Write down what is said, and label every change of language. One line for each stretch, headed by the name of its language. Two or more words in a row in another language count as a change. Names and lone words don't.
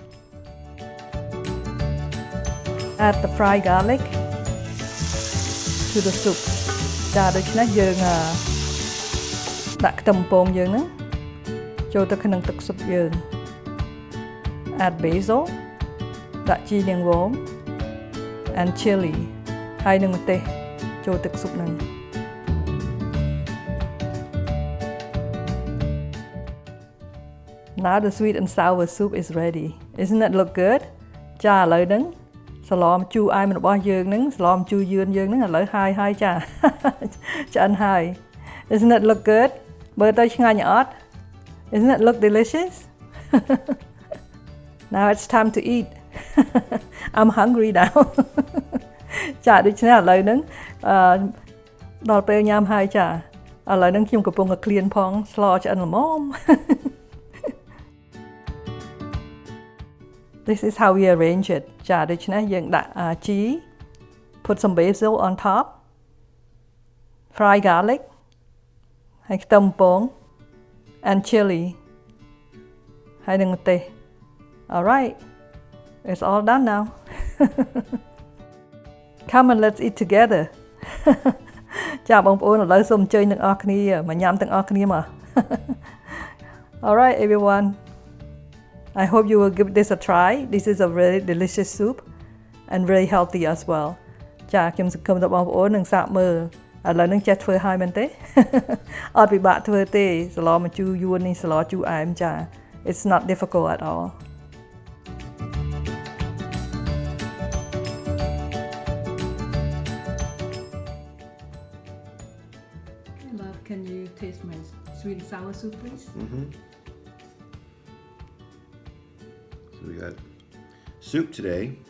English: add the fried garlic to the soup
Khmer: ចាដូច្នេះយើងដាក់ខ្ទឹមបំពងយើងហ្នឹងចូលទៅក្នុងទឹកស៊ុបយើង
English: add basil
Khmer: ដាក់ជីនាងវង
English: and chili
Khmer: ហើយនឹងម្ទេសចូលទឹកស៊ុបហ្នឹង
English: Now the sweet and sour soup is ready. Isn't it look good?
Khmer: ចាឥឡូវហ្នឹងសឡម្ជូរអែមរបស់យើងហ្នឹងសឡម្ជូរយឿនយើងហ្នឹងឥឡូវហើយចា ឆ្អិនហើយ
English: Isn't it look good?
Khmer: មើលទៅឆ្ងាញ់អត់
English: Isn't it look delicious? Now it's time to eat. I'm hungry now.
Khmer: ចាដូច្នេះឥឡូវហ្នឹងដល់ពេលញ៉ាំហើយចាឥឡូវហ្នឹងខ្ញុំកំពុងតែឃ្លានផងស្លឆ្អិនល្មម
English: This is how we arrange it
Khmer: ចាដូច្នេះយើងដាក់ជី
English: put some basil on top fry garlic
Khmer: ហើយខ្ទឹមបំពង
English: and chili
Khmer: ហើយនឹងម្ទេស
English: Alright it's all done now Come and let's eat together
Khmer: ចាបងប្អូនឥឡូវសូមអញ្ជើញទាំងអស់គ្នាមកញ៉ាំទាំងអស់គ្នាមក
English: Alright everyone I hope you will give this a try. This is a really delicious soup and very healthy as well.
Khmer: ចាខ្ញុំសង្ឃឹមថាបងប្អូននឹងសាកមើលឥឡូវនឹងចេះធ្វើហើយមែនទេ អត់ពិបាកធ្វើទេសឡម្ជូរយួននេះសឡជូរអែមចា
English: It's not difficult at all. Love, can you taste my sweet and sour soup, please? Mm-hmm. So we got soup today.